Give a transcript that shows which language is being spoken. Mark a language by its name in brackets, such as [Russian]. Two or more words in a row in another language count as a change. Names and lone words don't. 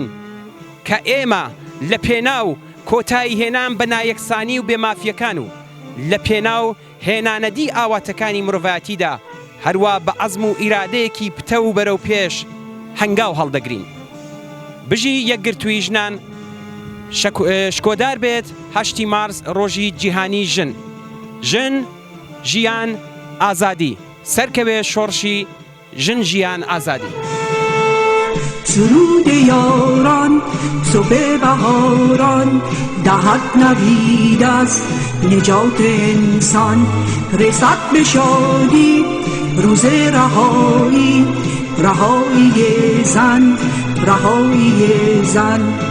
[Central Kurdish] کە ئێمە لە پێناو کۆتایی هێنان بە نایەکسانی و بێمافیەکان و لە پێناو هێنانەدی ئاواتەکانی مرۆڤایەتیدا هەروە بە عەزم و ئیرادەیەکی پتە و بەرەو پێش هەنگاو هەڵدەگرین بژی یەکگرتووی ژنان شکۆدار بێت 8 مارس ڕۆژی جیهانی ژن ژن ژیان ئازادی سەرکەوێ شۆڕشی ژن ژیان ئازادی [Persian] سرود یاران صبح بهاران دهد نوید از نجات انسان رسد به شادی روز رهایی رهایی زن رهایی زن